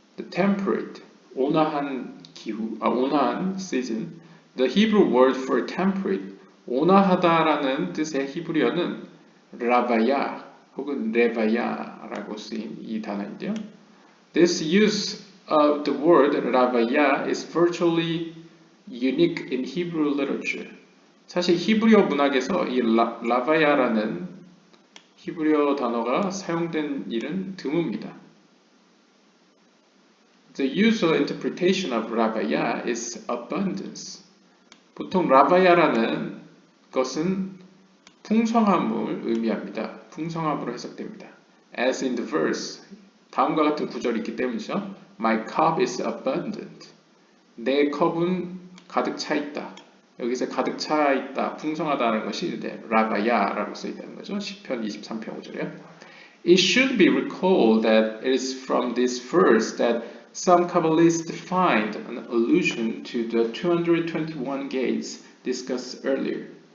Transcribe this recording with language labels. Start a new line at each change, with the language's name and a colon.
Korean: temperate, 온화한 기후, 온화한 season.
English: The Hebrew word for temperate,
Korean: 온화하다라는 뜻의 히브리어는 라바야 혹은 레바야라고 쓰인 이 단어인데요.
English: This use of the word ravaya is virtually unique in Hebrew literature.
Korean: 사실 히브리어 문학에서 이 라바야라는 히브리어 단어가 사용된 일은 드뭅니다.
English: The usual interpretation of ravaya is abundance.
Korean: 보통 라바야라는 것은 풍성함을 의미합니다. 풍성함으로 해석됩니다.
English: As in the verse,
Korean: 다음과 같은 구절이 있기 때문이죠.
English: My cup is abundant.
Korean: 내 컵은 가득 차 있다. 여기서 가득 차 있다, 풍성하다는 것이 라바야라고 써 있다는 거죠. 시편 23편 5절이요.
English: It should be recalled that it is from this verse that some Kabbalists find an allusion to the 221 gates discussed earlier.